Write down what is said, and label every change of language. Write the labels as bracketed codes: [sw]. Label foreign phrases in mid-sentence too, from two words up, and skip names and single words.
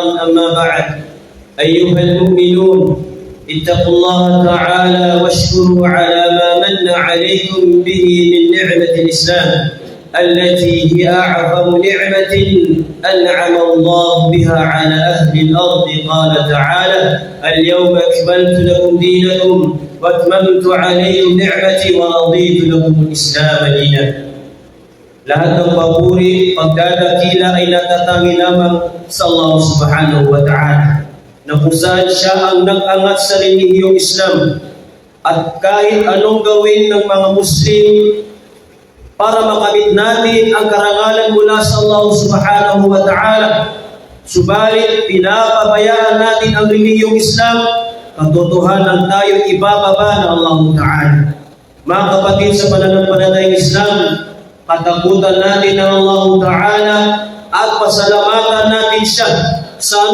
[ar] أما بعد، أيها المؤمنون، اتقوا الله تعالى واشكروا على ما من عليكم به من نعمة الإسلام، التي هي أعظم نعمة أنعم الله بها على أهل الأرض. قال تعالى: اليوم أكملت لكم دينكم وأتممت عليكم نعمتي ورضيت لكم الإسلام دينا. [tl] Lahat ng papuri, pagdadakila ay natatangi lamang sa Allah [ar] سبحانه وتعالى, [tl] na kung saan siya ang nag-angat sa relihiyong Islam. At kahit anong gawin ng mga Muslim para makamit natin ang karangalan mula sa Allah [ar] سبحانه وتعالى, [tl] subalit pinapabayaan natin ang relihiyong Islam, katotohanan tayo ibababa ng Allah ta'ala. Mga kapatid sa pananampalatayang Islam, katakutan natin ng Allah Ta'ala at pasalamatan natin siya sa